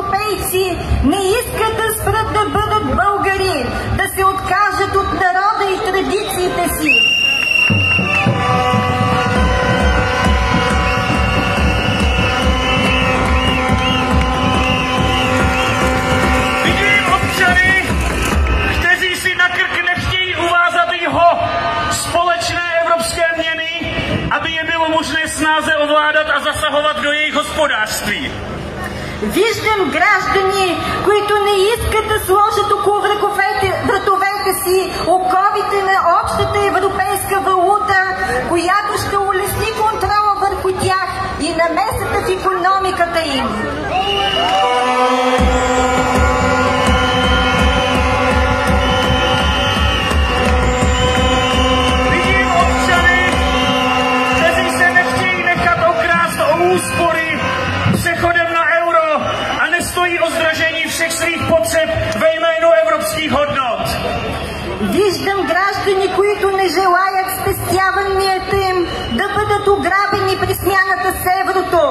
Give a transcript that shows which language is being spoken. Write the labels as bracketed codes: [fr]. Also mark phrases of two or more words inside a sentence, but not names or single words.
[bg] европейци не искат да спрат да бъдат българи, да се откажат от народа и традициите си. [cs] Vidím občany, kteří si na krk nechtějí uvázat jeho společné evropské měny, aby je bylo možné snáze ovládat a zasahovat do jejich hospodářství. [bg] Виждам граждани, които не искат да сложат около вратовете си оковите на общата европейска валута, която ще улесни контрола върху тях и намесата в икономиката им. [cs] Vidím občany, kteří se nechtějí nechat okrást o úspory přechodem na euro a nestojí o zdražení všech svých potřeb ve jménu evropských hodnot. [bg] Виждам граждани, които не желаят спестяванията им да бъдат ограбени при смяната с еврото.